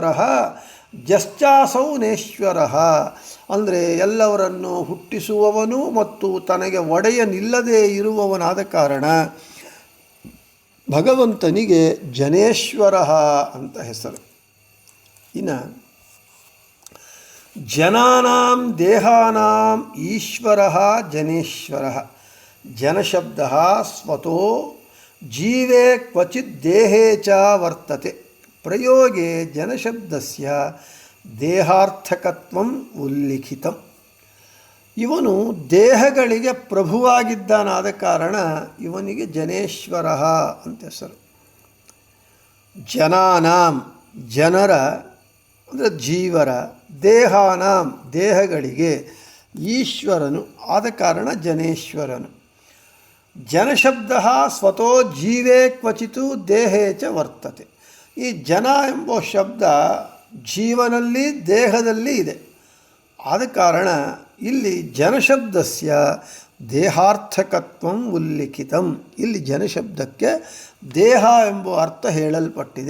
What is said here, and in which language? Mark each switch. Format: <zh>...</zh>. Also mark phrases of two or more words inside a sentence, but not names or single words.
<sa>ಜಶ್ಚಾಸೌ ನೇಶ್ವರ</sa> <kn>ಅಂದರೆ ಎಲ್ಲವರನ್ನು ಹುಟ್ಟಿಸುವವನು ಮತ್ತು ತನಗೆ ಒಡೆಯನಿಲ್ಲದೇ ಇರುವವನಾದ ಕಾರಣ ಭಗವಂತನಿಗೆ ಜನೇಶ್ವರ ಅಂತ ಹೆಸರು.</kn> <sa>ಇನ್ನು ಜನಾನಾಂ ದೇಹಾನಾಂ ಈಶ್ವರ ಜನೇಶ್ವರ. ಜನಶಬ್ದ ಸ್ವತೋ ಜೀವೇ ಕ್ವಚಿತ್ ದೇಹೇ ಚ ವರ್ತತೆ. ಪ್ರಯೋಗೆ ಜನಶಬ್ದಸ್ಯ ದೇಹಾರ್ಥಕತ್ವಂ ಉಲ್ಲಿಖಿತಂ.</sa> <kn>ಇವನು ದೇಹಗಳಿಗೆ ಪ್ರಭುವಾಗಿದ್ದಾನಾದ ಕಾರಣ ಇವನಿಗೆ ಜನೇಶ್ವರ ಅಂತ ಹೆಸರು. ಜನಾನಾಂ ಜನರ ಅಂದರೆ ಜೀವರ, ದೇಹಾನಾಂ ದೇಹಗಳಿಗೆ, ಈಶ್ವರನು ಆದ ಕಾರಣ ಜನೇಶ್ವರನು.</kn> <sa>ಜನಶಬ್ದ ಸ್ವತೋ ಜೀವೇ ಕ್ವಚಿತು ದೇಹೇ ಚ ವರ್ತತೆ.</sa> <kn>ಈ ಜನ ಎಂಬ ಶಬ್ದ ಜೀವನಲ್ಲಿ ದೇಹದಲ್ಲಿ ಇದೆ, ಆದ ಕಾರಣ ಇಲ್ಲಿ</kn> <sa>ಜನಶಬ್ದಸ್ಯ ದೇಹಾರ್ಥಕತ್ವಂ ಉಲ್ಲಿಖಿತಂ.</sa> <kn>ಇಲ್ಲಿ ಜನಶಬ್ದಕ್ಕೆ ದೇಹ ಎಂಬ ಅರ್ಥ ಹೇಳಲ್ಪಟ್ಟಿದೆ.</kn>